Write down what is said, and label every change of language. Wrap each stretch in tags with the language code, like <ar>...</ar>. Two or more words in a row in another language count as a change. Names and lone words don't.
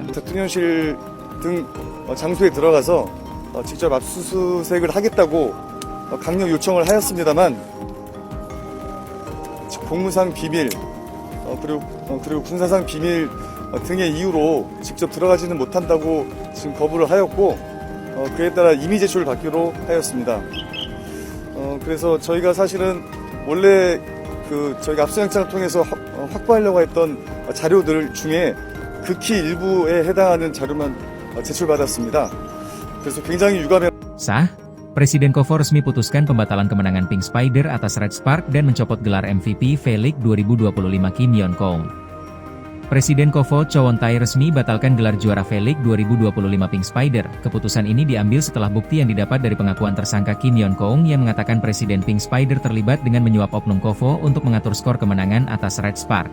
<ko>대통령실 등 장소에 들어가서 직접 압수수색을 하겠다고 강력 요청을 하였습니다만 공무상 비밀 그리고 군사상 비밀 등의 이유로 직접 들어가지는 못한다고 지금 거부를 하였고 그에 따라 임의 제출을 받기로 하였습니다. 그래서 저희가 사실은 원래 저희가 압수영장을 통해서 확보하려고 했던 자료들 중에 극히 일부에 해당하는 자료만 제출받았습니다. 그래서 굉장히 유감해.</ko> <id>Sah, Presiden Kovo resmi putuskan pembatalan kemenangan Pink Spider atas Red Spark dan mencopot gelar MVP V-League 2025 Kim Yeon-kong. Presiden Kovo Cho Won-tae resmi batalkan gelar juara V-League 2025 Pink Spider. Keputusan ini diambil setelah bukti yang didapat dari pengakuan tersangka Kim Yeon-kong yang mengatakan Presiden Pink Spider terlibat dengan menyuap oknum Kovo untuk mengatur skor kemenangan atas Red Spark.</id>